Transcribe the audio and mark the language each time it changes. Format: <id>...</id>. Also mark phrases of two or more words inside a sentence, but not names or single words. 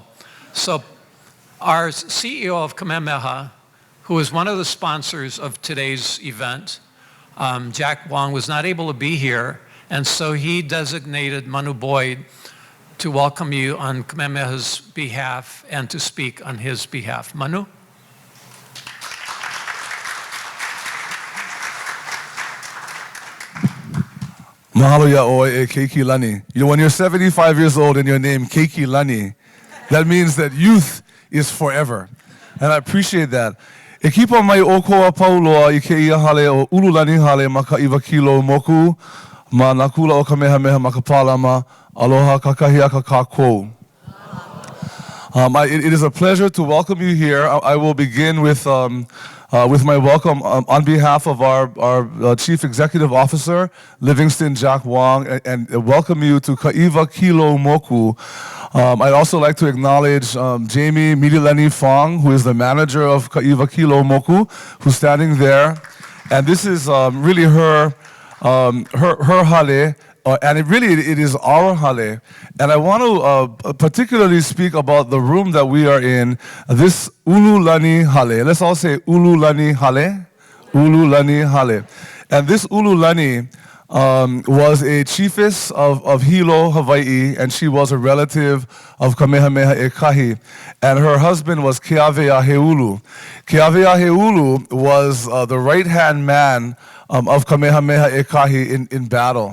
<en>So our CEO of Kamehameha, who is one of the sponsors of today's event, Jack Wong, was not able to be here, and so he designated Manu Boyd to welcome you on Kamehameha's behalf and to speak on his behalf. Manu?</en> <haw>Mahalo ya oi e Keiki Lani.</haw> <en>You know, when you're 75 years old and your name Keiki Lani, that means that youth is forever. And I appreciate that.</en> <haw>E kipa mai o koa pauloa I ke ia hale o ululani hale ma Kaʻiwakiloumoku, ma nakula o Kamehameha ma Kapālama, aloha kakahia kakākou.</haw> <en>It is a pleasure to welcome you here. I will begin with my welcome on behalf of our Chief Executive Officer, Livingston Jack Wong, and welcome you to Kaʻiwakiloumoku. I'd also like to acknowledge Jamie Midileni Fong, who is the manager of Kaʻiwakiloumoku, who's standing there. And this is really her hale and it is our hale. And I want to particularly speak about the room that we are in, this Ululani hale. Let's all say Ululani hale. Ululani hale. And this Ululani was a chiefess of Hilo, Hawaii, and she was a relative of Kamehameha Ekahi. And her husband was Keaweaheulu. Keaweaheulu was the right-hand man of Kamehameha Ekahi in battle.</en>